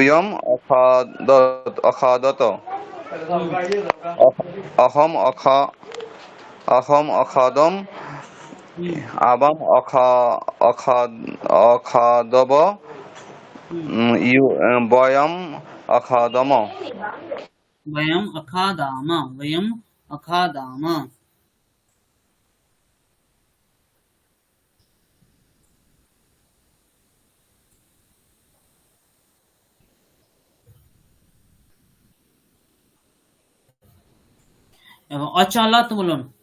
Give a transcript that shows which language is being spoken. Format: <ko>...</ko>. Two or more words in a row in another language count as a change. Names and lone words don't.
<sa>ইউয়ম অখাদত। হুম, অহম অখাদম। হুম, আবাম অখাদব। হুম, বয়ম অখাদম। वयम् अखादाम, वयम् अखादाम।</sa> <bn>এবং অচলত বলুন।</bn>